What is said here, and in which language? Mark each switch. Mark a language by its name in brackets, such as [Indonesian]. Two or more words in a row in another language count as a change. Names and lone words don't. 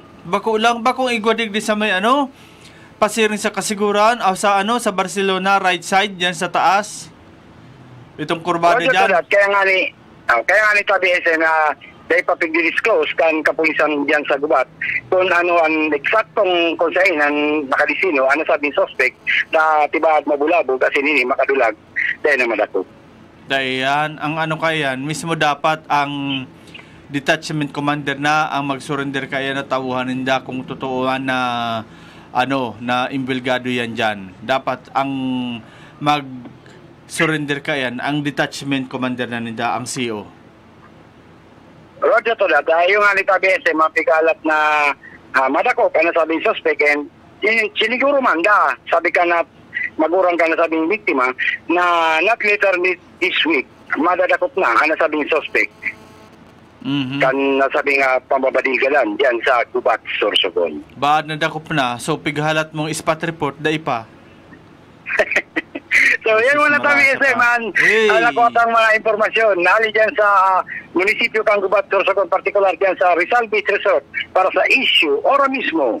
[Bikol] Bako igwa digdi sa may pasiring sa kasiguran o sa sa Barcelona right side diyan sa taas. Itong kurbada diyan. Kaya nga ni tabi na dahil papig-disclose kan kapulisan diyan sa Gubat kung ano ang eksaktong kung saan ang nakalisino sabing suspect na tiba at mabulabog kasi nini makadulag dahil na madakot. Dahil yan, ang kayan, mismo dapat ang detachment commander na ang mag-surrender kaya na tawuhan ninda kung totooan na na imbelgado yan dyan. Dapat ang mag-surrender ka yan, ang detachment commander na nila, ang CO. [English] Roger to that. [Bikol] Yung nga ni TBS, mapigalat na madakop, sabing suspect, and siniguro man sabi ka na magurang ka na sabing biktima, na [English] not later this week, [Bikol] madadakop na, sabing suspect. Mm-hmm. Kan nasabi nga pambabadigalan diyan sa Gubat, Sorsogon. Baad na dakop na, so pighalat mong spot report, dai pa. So yan muna tabi man. Nakotang mga impormasyon nali diyan sa munisipyo kang Gubat, Sorsogon, particular diyan sa Rizal Beach Resort para sa issue ora mismo.